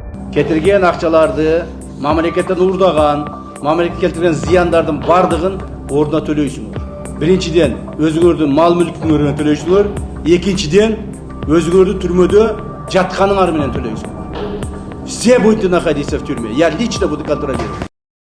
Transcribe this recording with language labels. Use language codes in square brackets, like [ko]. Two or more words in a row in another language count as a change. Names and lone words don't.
[ky] кетирген акчаларды, мамлекеттен урдаган, мамлекет келтирген зыяндардын бардыгын ордуна төлөйсүңөр. Биринчиден, өзүңөрдүн мал мүлкүңөрүнө төлөйсүңөр. Экинчиден, өзүңөрдү түрмөдө жатканыңар менен төлөйсүңөр. [ru] Все будете находиться в тюрьме. Я лично буду контролировать.